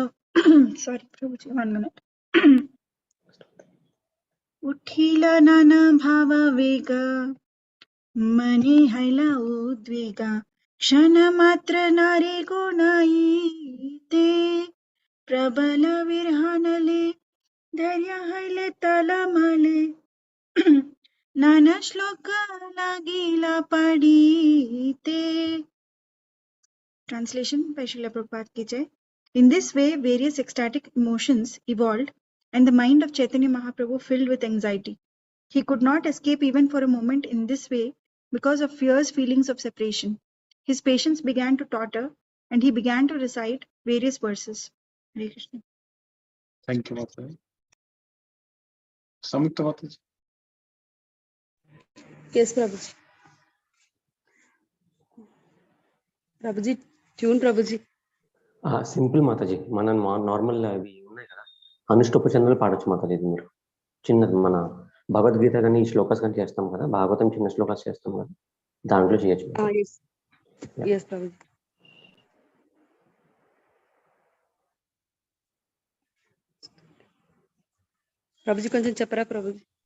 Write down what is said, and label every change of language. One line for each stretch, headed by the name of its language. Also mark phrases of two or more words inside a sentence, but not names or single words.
English: Sorry, Prabhuji, 1 minute.
Bangla: উঠিল নানা ভাব বেগ মনি হৈল উদ্বেগ ক্ষণ মাত্র নারে গুনাইতে প্রবল বিরহানলে ধৈর্য হৈলে টলমলে
Telugu: నానా శ్లోకాలాగేలా పాడితే.
English: Translation by Srila Prabhupada
Hindi: की जय.
English: In this way, various ecstatic emotions evolved, and the mind of Chaitanya Mahaprabhu filled with anxiety. He could not escape even for a moment in this way because of fierce feelings of separation. His patience began to totter, and he began to recite various verses. Hare Krishna. Thank you, Mataji. Samyukta Mataji. Yes, Prabhuji. Prabhuji, tune Prabhuji.
Telugu: సింపుల్ మాతాజీ, మన నార్మల్ అవి ఉన్నాయి కదా, అనుష్టోపచంద్రులు పాడొచ్చు మాతాజీ. ఇది మీరు చిన్నది మన భగవద్గీత కానీ ఈ శ్లోకాస్ కానీ చేస్తాం కదా, భాగవతం చిన్న శ్లోకాస్ చేస్తాం కదా, దాంట్లో చేయొచ్చు. Yes, Prabhuji. Prabhuji, కొంచెం చెప్పరా Prabhuji?